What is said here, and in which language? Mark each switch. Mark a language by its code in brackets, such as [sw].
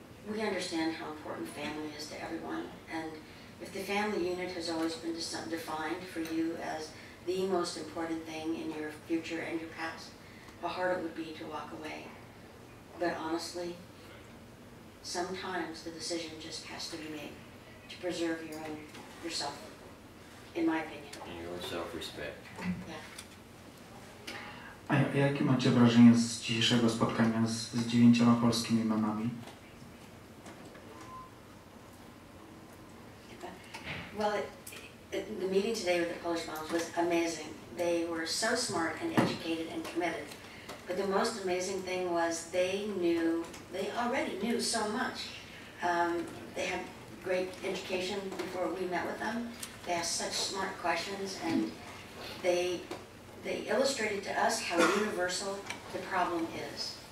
[en] We understand how important family is to everyone, and if the family unit has always been defined for you as the most important thing in your future and your past, how hard it would be to walk away. But honestly, sometimes the decision just has to be made to preserve yourself, in my opinion. And your self-respect. Yeah. [pl] A jakie macie wrażenie z dzisiejszego spotkania z 9 polskimi mamami? [en] Well, the meeting today with the Polish moms was amazing. They were so smart and educated and committed. But the most amazing thing was they already knew so much. They had great education before we met with them. They asked such smart questions, and they illustrated to us how universal the problem is.